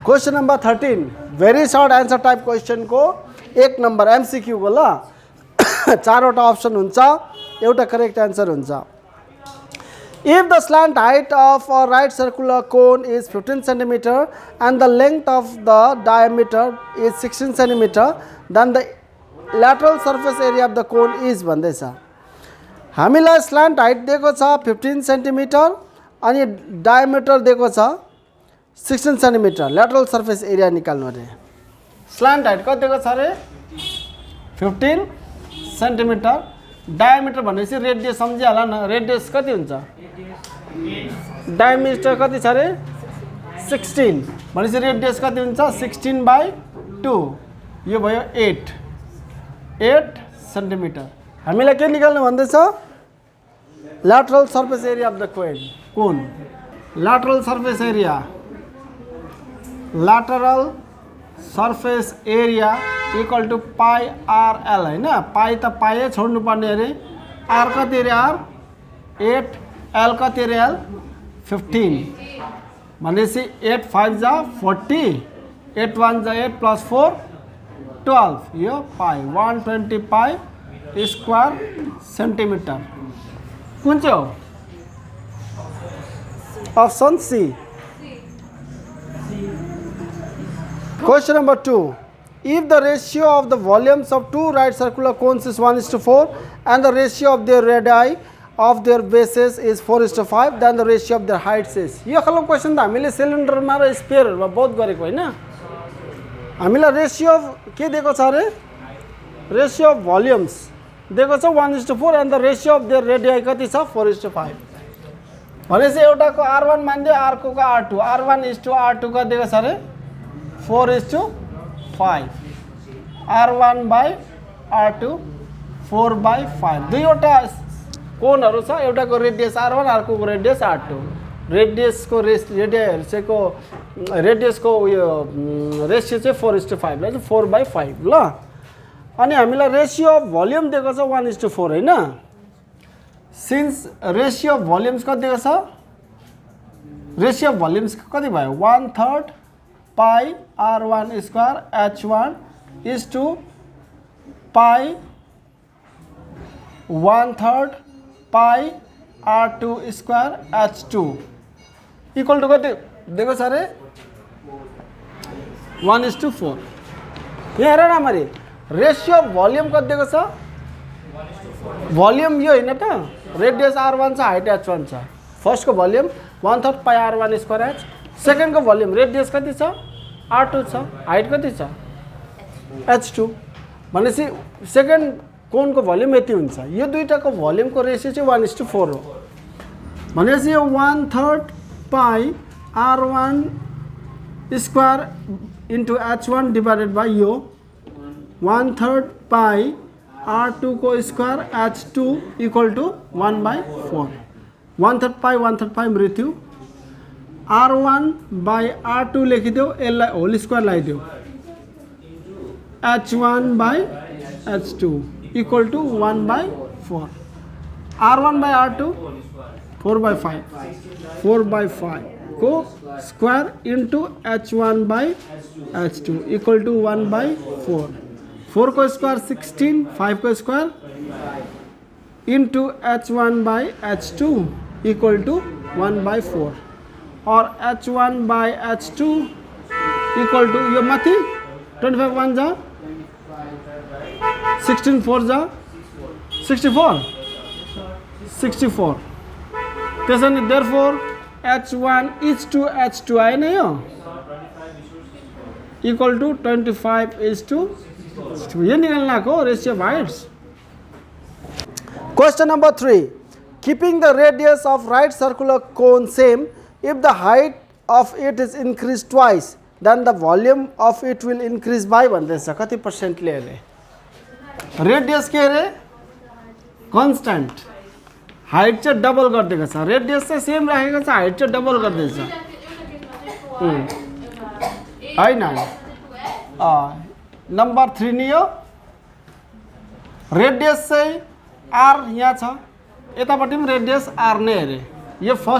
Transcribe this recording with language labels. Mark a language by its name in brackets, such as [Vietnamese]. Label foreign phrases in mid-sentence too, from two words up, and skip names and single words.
[English] question number [Nepali] 13 [English] very short answer type question [Nepali] को 1 नंबर एमसीक्यू को ल 4वटा अप्सन हुन्छ एउटा [English] correct answer [Nepali] हुन्छ। [English] If the slant height of a right circular cone is 15 cm and the length of the diameter is 16 cm, then the lateral surface area of the cone is भन्दैछ। [Nepali] हामीलाई [English] slant height [Nepali] दिएको छ 15 सेन्टिमिटर अनि डायमिटर दिएको छ 16 सेन्टिमिटर। [English] lateral surface area [Nepali] निकाल्नु अरे। [English] slant height [Nepali] कति दिएको छ अरे 15 सेन्टिमिटर, डायमिटर भनेपछि रेडियस सम्झिहाल न, रेडियस कति हुन्छ, डायमिटर कति छ अरे 16 भनेपछि रेडियस कति हुन्छ 16/2, यो भयो 8 सेन्टिमिटर। हामीलाई के निकाल्नु भन्दैछ [English] lateral surface area of the cone. lateral surface area, lateral surface area equal to pi RL हैन। [Nepali] पाई त पाए छोड्नु पर्ने अरे। R कति अरे R 8, L कति अरे L 15 भनेपछि 8 5 जा 40, 8 1 जा 8 प्लस 4 12, यो पाई 120 [English] pi square centimetre. [Nepali] कुन चाहिँ हो अप्सन सी। [English] Question number 2. If the ratio of the volumes of two right circular cones is 1:4 and the ratio of their radii of their bases is 4:5, then the ratio of their heights is। [Nepali] यो खालको क्वेसन त हामीले सिलिन्डरमा र स्पेयरहरुमा बहुत गरेको हैन। हामीलाई [English] ratio of [Nepali] के दिएको छ अरे, [English] ratio of volumes [Nepali] दिएको छ 1:4 [English] and the ratio of their radii [Nepali] कति छ 4:5 भनेपछि एउटाको R1 मान्दियो, अर्कोको R2, R1:R2 कति दिएको छ अरे 4:5, R1/R2 4/5। दुईवटा कोनहरु छ, एउटाको रेडियस R1 अर्कोको रेडियस R2। रेडियसको रेडियसको उयो रेशियो चाहिँ 4:5 ल 4/5 ल। अनि हामीलाई [English] ratio of volume [Nepali] दिएको छ 1:4 हैन। [English] since ratio of volumes [Nepali] कति दिएको छ, [English] ratio of volumes [Nepali] कति भयो 1/3 [English] pi R1 square H1 is to pi 1/3 pi R2 square H2 equal to [Nepali] कति दिएको छ अरे 1:4। यहाँ हेर न मरी [English] ratio of volume [Nepali] कति दिएको छ, भोल्युम यो हैन त, रेडियस R1 छ, हाइट H1 छ। फर्स्ट को भोल्युम 1/3 [English] pi R1 square H, [Nepali] सेकेन्ड को भोल्युम रेडियस कति छ R2 छ, हाइट कति छ H2 भनेपछि [English] second cone [Nepali] को भोल्युम यति हुन्छ। यो दुईटाको भोल्युम को रेशियो चाहिँ 1:4 हो भनेपछि यो 1/3 [English] pi R1 square into H1 divided by [Nepali] यो 1/3 पाई R2 को [English] square H2 equal to [Nepali] 1/4। 1/3 पाई मृत्यु R1/R2 लेखिदेऊ, यसलाई [English] whole square [Nepali] लगाइदेऊ [English] H1/H2 equal to [Nepali] 1/4। R1/R2 4/5 को [English] square into H1/H2 equal to [Nepali] 1/4। 4 को स्क्वायर 16, 5 को [English] square into H1/H2 equal to [Nepali] 1/4 और [English] H1/H2 equal to [Nepali] यो माथि 25 1 जा 16 4 जा 64 त्यसैले [English] therefore H1 is to H2 [Nepali] आएन यो [English] equal to [Nepali] 25:2। यो निकाल्नको [English] ratio of heights. question number 3. Keeping the radius of right circular cone same, if the height of it is increased twice, then the volume of it will increase by [Nepali] भन्दैछ कति पर्सेन्टले अरे। रेडियस के अरे कन्स्टेन्ट, हाइट चाहिँ डबल गरिदिएको छ, रेडियस चाहिँ सेम राखेको छ, हाइट चाहिँ डबल गरिदिएछ हैन। नंबर 3 नि यो रेडियस चाहिँ R यहाँ छ, यतापट्टि पनि रेडियस R नै अरे।